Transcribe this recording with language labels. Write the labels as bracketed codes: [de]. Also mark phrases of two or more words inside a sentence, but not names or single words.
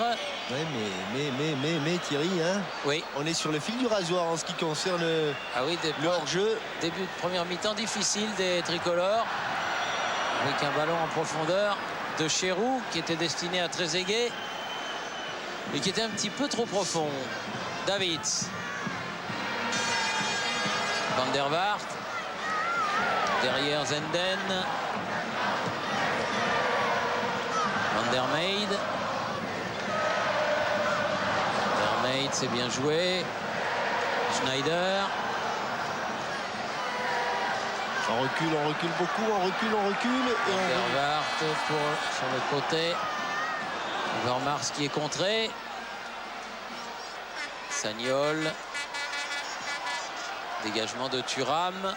[fr] Ouais, mais Thierry, hein, Oui. on est sur le fil du rasoir en ce qui concerne Ah oui, le hors-jeu. début de première mi-temps difficile des tricolores. Avec un ballon en profondeur de Cherou qui était destiné à Trezeguet. Et qui était un petit peu trop profond. Davids. Van der Vaart. Derrière Zenden. Van der Meijde. Van der Meijde, c'est bien joué. Schneider. On recule beaucoup, on recule. Et Van der Vaart sur le côté. Overmars qui est contré. Sagnol. Dégagement de Thuram.